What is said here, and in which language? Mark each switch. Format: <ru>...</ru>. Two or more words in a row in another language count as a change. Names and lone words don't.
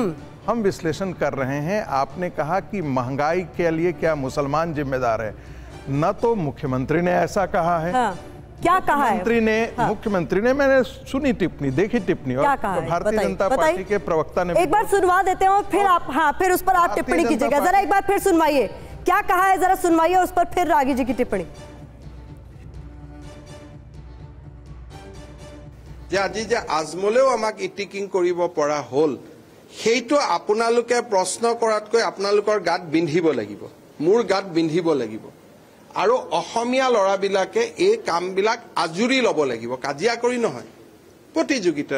<hi>हम विश्लेषण कर रहे हैं, आपने कहा कि महंगाई के लिए क्या मुसलमान जिम्मेदार है, न तो मुख्यमंत्री ने ऐसा कहा है। हाँ। क्या कहा है मुख्यमंत्री ने मैंने सुनी टिप्पणी, देखी टिप्पणी, और भारतीय जनता पार्टी के प्रवक्ता ने एक बार सुनवा देते हैं और फिर आप फिर उस पर आप टिप्पणी कीजिएगा। जरा एक बार फिर सुनवाइए, क्या कहा है जरा सुनवाइए, उस पर फिर रागी जी की टिप्पणी।</hi> <as>যে আজি যে আজমলেও আমাক ইটিকিং কৰিব পৰা হ'ল, সেইটো আপোনালোকে প্ৰশ্ন কৰাতকৈ আপোনালোকৰ গাত বিন্ধিব লাগিব, মোৰ গাত বিন্ধিব লাগিব। আৰু অসমীয়া ল'ৰাবিলাকে এই কামবিলাক আজুৰি ল'ব লাগিব, কাজিয়া কৰি নহয়, প্ৰতিযোগিতাৰ।</as>